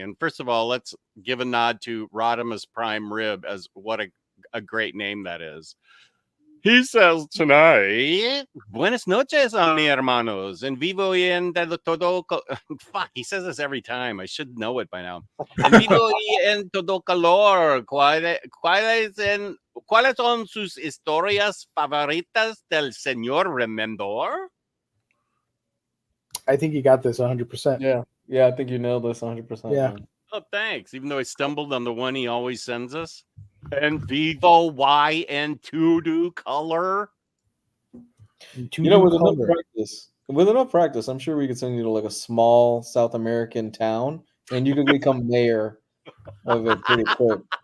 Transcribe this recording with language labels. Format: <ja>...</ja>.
<en>And first of all, let's give a nod to Rodimus Prime Rib as what a great name that is. He says tonight,</en> <es>Buenas noches, mi hermanos, en vivo y en todo.</es> <en>Fuck, he says this every time. I should know it by now.</en> <es>En vivo y en todo calor. ¿Cuáles son sus historias favoritas del señor Remender?</es> <en>I think you got this 100%. Yeah, I think you nailed this 100%. Yeah. Man. Oh, thanks. Even though I stumbled on the one he always sends us.</en> <es>En vivo y en todo color.</es> <en>You know, with enough practice, With enough practice, I'm sure we could send you to like a small South American town, and you could become mayor of it pretty quick.</en>